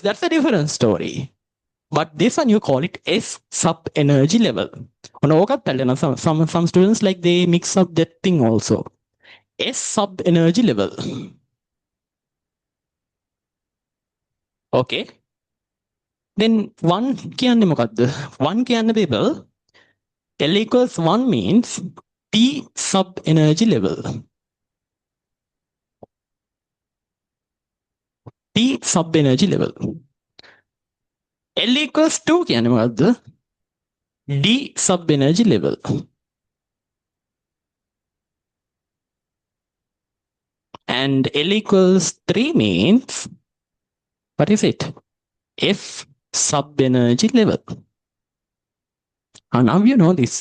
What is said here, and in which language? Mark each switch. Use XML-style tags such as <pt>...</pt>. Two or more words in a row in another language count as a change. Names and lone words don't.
<en>That's a different story. But this one, you call it S sub-energy level. Some students, like, they mix up that thing also. S sub-energy level. Okay.</en> <si>Then 1 කියන්නේ මොකද්ද?</si> <en>1 kiyanne people, L equals 1 means T sub-energy level. T sub-energy level. L equals</en> <si>2 කියන්නේ මොකද්ද?</si> <en>D sub-energy level. And L equals 3 means, what is it? F sub-energy level. Now you know this.</en>